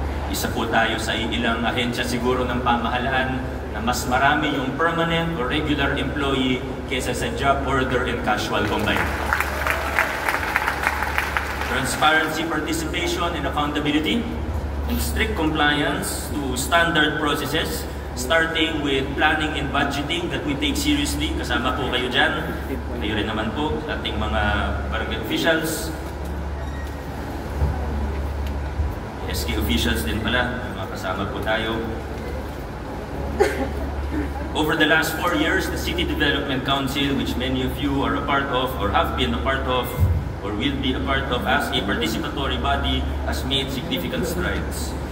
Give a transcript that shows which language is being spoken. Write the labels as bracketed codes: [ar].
[tl] Isa po tayo sa ilang ahensya siguro ng pamahalaan na mas marami yung permanent or regular employee kesa sa job order and casual combined. [en] Transparency, participation, and accountability, and strict compliance to standard processes, starting with planning and budgeting that we take seriously. [tl] Kasama po kayo dyan. Kayo rin naman po, ating mga barangay officials, SK officials din pala, mga kasama po tayo. [en] Over the last 4 years, the City Development Council, which many of you are a part of or have been a part of or will be a part of as a participatory body, has made significant strides.